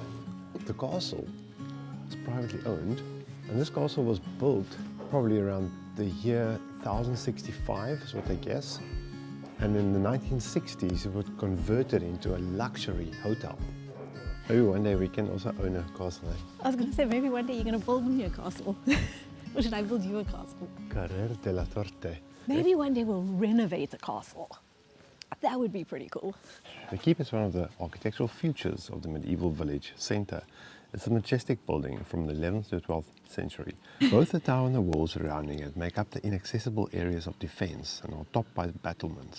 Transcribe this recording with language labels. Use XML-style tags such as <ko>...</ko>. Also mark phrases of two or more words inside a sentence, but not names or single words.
<en>The castle is privately owned, and this castle was built probably around the year 1065 is what they guess. And in the 1960s, it was converted into a luxury hotel. Maybe one day we can also own a castle. I was going to say, maybe one day you're going to build me a castle. Or should I build you a castle? Carrer de la Torte. Maybe one day we'll renovate a castle. That would be pretty cool. The keep is one of the architectural features of the medieval village centre. It's a majestic building from the 11th to 12th century. Both the tower and the walls surrounding it make up the inaccessible areas of defence and are topped by battlements.</en>